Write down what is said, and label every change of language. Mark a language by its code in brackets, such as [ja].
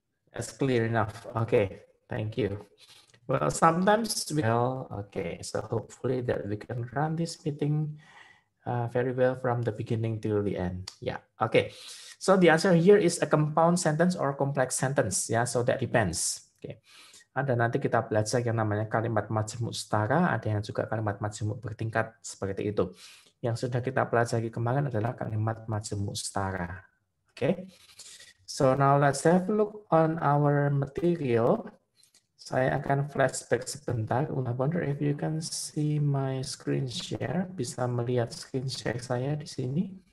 [en] That's clear enough. Okay, thank you. Well, sometimes okay, so hopefully that we can run this meeting very well from the beginning till the end. Yeah, okay. So the answer here is a compound sentence or complex sentence. Yeah, so that depends. Okay. [id] Ada nanti kita belajar yang namanya kalimat majemuk setara, ada yang juga kalimat majemuk bertingkat seperti itu. Yang sudah kita pelajari kemarin adalah kalimat majemuk setara. [en] Okay. So now let's have a look on our material. [id] Saya akan flashback sebentar. [en] I wonder if you can see my screen share. [id] Bisa melihat screen share saya di sini.